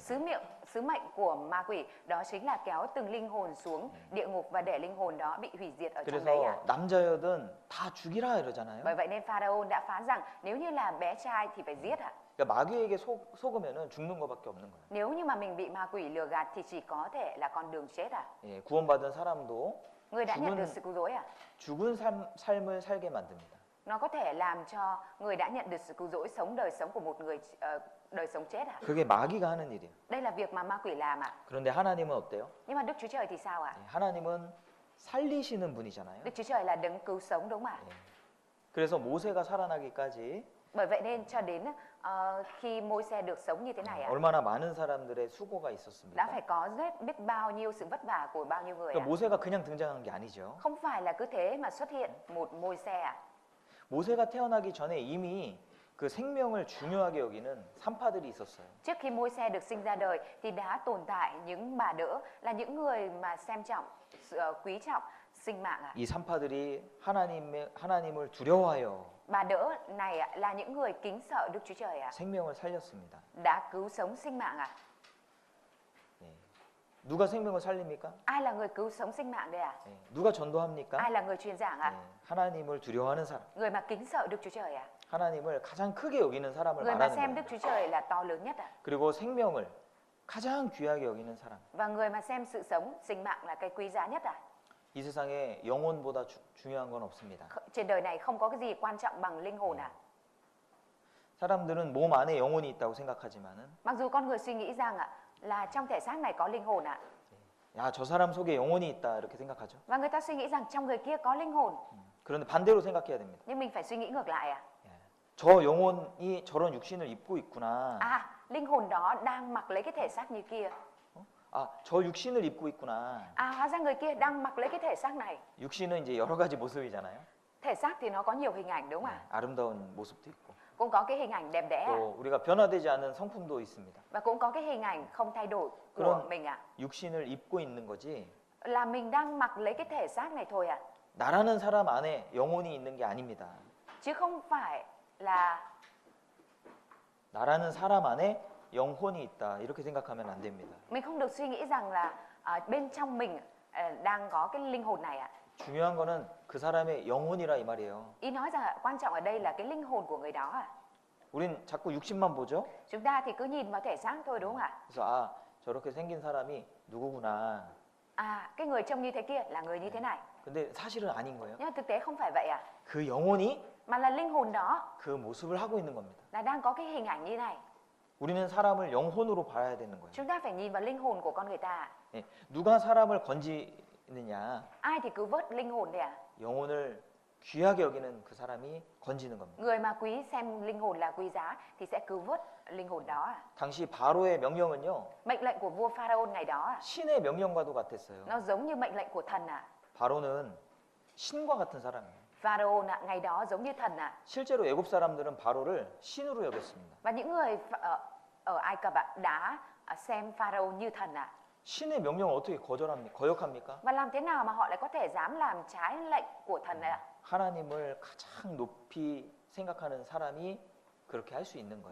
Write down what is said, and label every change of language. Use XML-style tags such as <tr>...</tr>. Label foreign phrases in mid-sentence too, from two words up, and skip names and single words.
<vi>Sứ mệnh của ma quỷ đó chính là kéo từng linh hồn xuống địa ngục và để linh hồn đó bị hủy diệt ở trong đấy ạ.</vi> <ko>그래서 남자여든 다 죽이라 이러잖아요.</ko> <vi>Bởi vậy nên Pharaon đã phán rằng nếu như là bé trai thì phải giết ạ.</vi> <ko>그러니까 마귀에게 속으면은 죽는 것밖에 없는 거예요.</ko> <vi>Nếu như mà mình bị ma quỷ lừa gạt thì chỉ có thể là con đường chết ạ.</vi> <ko>예, 구원받은 사람도</ko> <vi>Người đã nhận</vi> <ko>죽은-</ko> <vi>được sự cứu rỗi ạ.</vi> <ko>죽은 삶을 살게 만듭니다.</ko> <vi>Nó có thể làm cho người đã nhận được sự cứu rỗi sống đời sống của một người đời sống chết ạ.</vi> <ko>그게 마귀가 하는 일이에요.</ko> <vi>Đây là việc mà ma quỷ làm ạ.</vi> <ko>그런데 하나님은 어때요?</ko> <vi>Nhưng mà Đức Chúa Trời thì sao ạ?</vi> <ko>예, 하나님은 살리시는 분이잖아요.</ko> <vi>Đức Chúa Trời là đấng cứu sống đúng không ạ?</vi> <ko>예. 그래서 모세가 살아나기까지</ko> <vi>Bởi vậy nên cho đến khi Môi-se được sống như thế này ạ,</vi> <ko>얼마나 많은 사람들의 수고가</ko> <vi>đã</vi> <ko>있었습니까?</ko> <vi>phải có rất biết bao nhiêu sự vất vả của bao nhiêu người ạ.</vi> <ko>그러니까 모세가 그냥 등장한 게 아니죠.</ko> <vi>Không phải là cứ thế mà xuất hiện một Môi-se ạ.</vi> <ko>모세가 태어나기 전에 이미 그 생명을 중요하게 여기는 산파들이 있었어요.</ko> <vi>Trước khi Môi-se được sinh ra đời thì đã tồn tại những bà đỡ là những người mà xem trọng, quý trọng sinh mạng ạ.</vi> <ko>이 산파들이 하나님을 두려워하여</ko> <vi>Bà đỡ này ạ, là những người kính sợ Đức Chúa Trời ạ,</vi> <ko>생명을 살렸습니다.</ko> <vi>đã cứu sống sinh mạng ạ.</vi> <ko>예. 누가 생명을 살립니까?</ko> <vi>Ai là người cứu sống sinh mạng đây ạ?</vi> <ko>예. 누가 전도합니까?</ko> <vi>Ai là người truyền giảng ạ?</vi> <ko>예. 하나님을 두려워하는 사람,</ko> <vi>Người mà kính sợ Đức Chúa Trời ạ.</vi> <ko>하나님을 가장 크게 여기는 사람을</ko> <vi>Người mà</vi> <ko>말하는</ko> <vi>xem Đức</vi> <ko>거예요.</ko> <vi>Chúa Trời là to lớn nhất ạ.</vi> <ko>그리고 생명을 가장 귀하게 여기는 사람.</ko> <vi>Và người mà xem sự sống, sinh mạng là cái quý giá nhất ạ.</vi> <ko>이 세상에 영혼보다 중요한 건 없습니다.</ko> <vi>Trên đời này không có cái gì quan trọng bằng linh hồn ạ.</vi> <ko>사람들은 몸 안에 영혼이 있다고 생각하지만은</ko> <vi>Mặc dù con người suy nghĩ rằng ạ là trong thể xác này có linh hồn ạ.</vi> <ko>야, 저 사람 속에 영혼이 있다 이렇게 생각하죠.</ko> <vi>Và người ta suy nghĩ rằng trong người kia có linh hồn.</vi> <ko>그런데 반대로 생각해야 됩니다.</ko> <vi>Nhưng mình phải suy nghĩ ngược lại ạ.</vi> <ko>예. 저 영혼이 저런 육신을 입고 있구나.</ko> <vi>À, linh hồn đó đang mặc lấy cái thể xác như kia.</vi> <ko>아, 저 육신을 입고 있구나.</ko> <vi>À, hóa ra người kia đang mặc lấy cái thể xác này.</vi> <ko>육신은 이제 여러 가지 모습이잖아요.</ko> <vi>Thể xác thì nó có nhiều hình ảnh đúng không ạ?</vi> <ko>아름다운 모습도 있고</ko> <vi>Cũng có cái hình ảnh đẹp đẽ</vi> <ko>또 우리가 변화되지 않은 성품도 있습니다.</ko> <vi>và cũng có cái hình ảnh không thay đổi của</vi> <ko>그런</ko> <vi>mình ạ.</vi> <ko>육신을 입고 있는 거지</ko> <vi>Là mình đang mặc lấy cái thể xác này thôi ạ.</vi> <ko>나라는 사람 안에 영혼이 있는 게 아닙니다.</ko> <vi>Chứ không phải là</vi> <ko>나라는 사람 안에 영혼이 있다 이렇게 생각하면 안 됩니다.</ko> <vi>mình không được suy nghĩ rằng là bên trong mình đang có cái linh hồn này ạ.</vi> <ko>중요한 거는 그 사람의 영혼이라 이 말이에요.</ko> <vi>Ý nói rằng quan trọng ở đây là cái linh hồn của người đó ạ.</vi> <ko>우린 자꾸 육신만 보죠.</ko> <vi>Chúng ta thì cứ nhìn vào thể xác thôi đúng không ạ?</vi> <ko>그래서 아 저렇게 생긴 사람이 누구구나.</ko> <vi>À, cái người trông như thế kia là người như thế này.</vi> <ko>근데 사실은 아닌 거예요.</ko> <vi>Nhưng mà thực tế không phải vậy ạ.</vi> <ko>그 영혼이</ko> <vi>Mà là linh hồn đó</vi> <ko>그 모습을 하고 있는 겁니다.</ko> <vi>là đang có cái hình ảnh như này.</vi> <ko>우리는 사람을 영혼으로 봐야 되는 거예요.</ko> <vi>Chúng ta phải nhìn vào linh hồn của con người ta.</vi> <ko>예, 누가 사람을 건지느냐?</ko> <vi>Ai thì cứ vớt linh hồn đấy ạ.</vi> <ko>영혼을 귀하게 여기는 그 사람이 건지는 겁니다.</ko> <vi>Người mà quý xem linh hồn là quý giá thì sẽ cứu vớt linh hồn đó ạ.</vi> <ko>당시 바로의 명령은요.</ko> <vi>Mệnh lệnh của vua Pharaoh ngày đó ạ,</vi> <ko>신의 명령과도 같았어요.</ko> <vi>nó giống như mệnh lệnh của thần ạ.</vi> <ko>바로는 신과 같은 사람이에요.</ko> <vi>Pharaoh ngày đó giống như thần ạ.</vi> <ko>실제로 애굽 사람들은 바로를 신으로 여겼습니다.</ko> <vi>Và những người ở Ai Cập ạ đã xem Pharaoh như thần ạ.</vi> <ko>신의 명령을 어떻게 거역합니까?</ko> <vi>Và làm thế nào mà họ lại có thể dám làm trái lệnh của thần ạ?</vi> <ko>하나님을 가장 높이 생각하는 사람이 그렇게 할 수 있는 거예요.</ko>